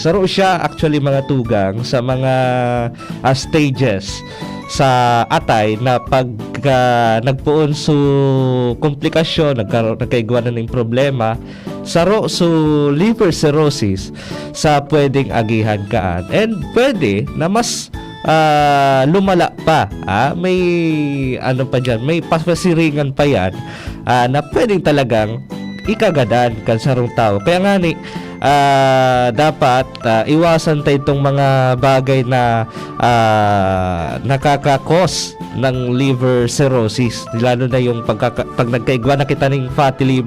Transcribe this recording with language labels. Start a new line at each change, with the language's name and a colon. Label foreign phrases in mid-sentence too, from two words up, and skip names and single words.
Bikol: Saro siya actually mga tugang sa mga stages sa atay na pag nagpuon su komplikasyon, nagkaigwanan ng problema, saro su liver cirrhosis sa pwedeng agihan kaan.
Filipino: And pwede na mas lumala pa. May ano pa dyan, may pasasiringan pa yan na pwedeng talagang ikagadan kan sarong tao. Kaya nga ni dapat iwasan tayo itong mga bagay na nakakakos ng
English: liver cirrhosis,
Filipino: lalo na yung pag nagkaigwa na kita ng fatty liver.